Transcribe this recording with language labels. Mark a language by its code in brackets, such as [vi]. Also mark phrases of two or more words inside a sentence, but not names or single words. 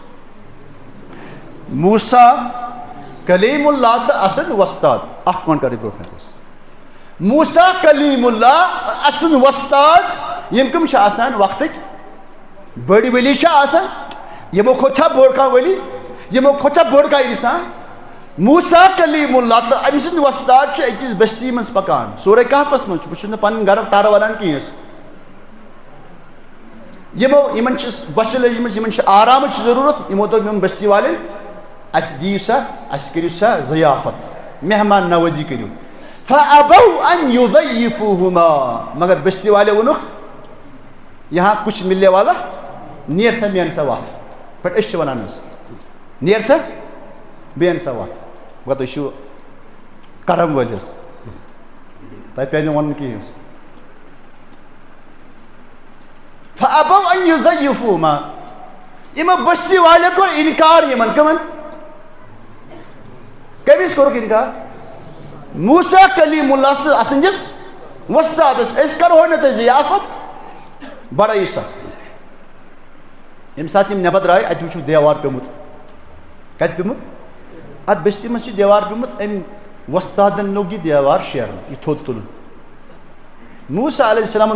[ks] موسیٰ کلیم اللہ تہٕ اسن وۄستاد اکھ مِنٹ کر برونٛہہ موسیٰ کلیم اللہ اسن وۄستاد یِم کٕم چھِ آسان وقتٕکۍ بٔڑۍ ؤلی چھِ آسان یِمو کھۄتہٕ چھا بوٚڑ کانٛہہ ؤلی یِمو کھۄتہٕ چھا بوٚڑ کانٛہہ اِنسان موسیٰ کلیم اللہ تہٕ أمۍ سٕنٛدۍ وۄستاد چھِ أکِس بستی منٛز پکان سورہ کہفس منٛز چھُ بہٕ چھُس نہٕ پنُن گرٕ ٹرٕ ونان کینٛہہ یِمن چھِ بۄچھِ لٔجمٕژ یِمن چھِ آرامٕچ ضروٗرت یِمو دوٚپ یِمن بستی والٮ۪ن اَسہِ دِیِو سا اَسہِ کٔرِو سا ضیافت مہمان نوٲزی کٔرِو [ar] فَأَبَوْا أَن يُضَيِّفُوهُمَا [ks] مگر بستی والے ووٚنُکھ [ur] یہاں کچھ مِلنے والا [ks] نیر سا بیٚہن سا وَتھ بٹ أسۍ چھِ وَنان حظ نیر سا بیٚہن سا وَتھ گوٚو تُہۍ چھِو کرم وٲلۍ حظ تۄہہِ پیٚیہِ نہٕ وَنُن کِہیٖنۍ حظ [ar] فَأَبَوْا أَن يُضَيِّفُوهُمَا [ks] یِمو بستی والے کوٚر اِنکار یِمن کٕمن کٔمِس کوٚرُکھ اِنکار موسیٰ کلیم اللہ سٕنٛدِس وۄستادس أسۍ کرہو نہٕ تۄہہِ ضیافت بڑٲیی سا ییٚمہِ ساتہٕ یِم نٮ۪بر درٛاے اَتہِ وٕچھُکھ دیوار پیوٚمُت کتہِ پیوٚمُت اتھ بستی منٛز چھُ دیوار پیوٚمُت أمۍ وۄستادن لوٚگ یہِ دیوار شیرُن یہِ تھوٚد تُلُن موسیٰ علیہ السلامن